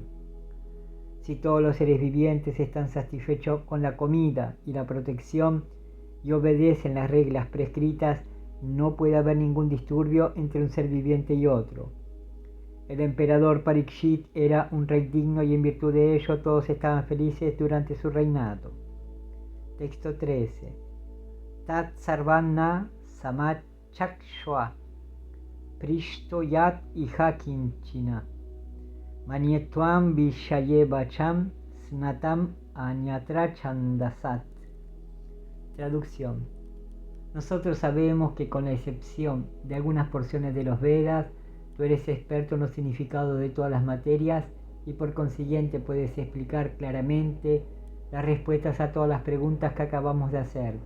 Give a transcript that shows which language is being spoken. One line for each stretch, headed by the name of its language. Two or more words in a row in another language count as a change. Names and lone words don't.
Spanish: Si todos los seres vivientes están satisfechos con la comida y la protección y obedecen las reglas prescritas, no puede haber ningún disturbio entre un ser viviente y otro. El emperador Parikshit era un rey digno y en virtud de ello todos estaban felices durante su reinado. Texto 13.
Sanskrit: तत् सर्वं नः समाचक्ष्व पृष्टो यदिह किञ्चन. मन्ये त्वां विषये वाचां स्नातमन्यत्र छान्दसात्.
Spanish: Traducción. Nosotros sabemos que con la excepción de algunas porciones de los Vedas, tú eres experto en los significados de todas las materias y por consiguiente puedes explicar claramente las respuestas a todas las preguntas que acabamos de hacerte.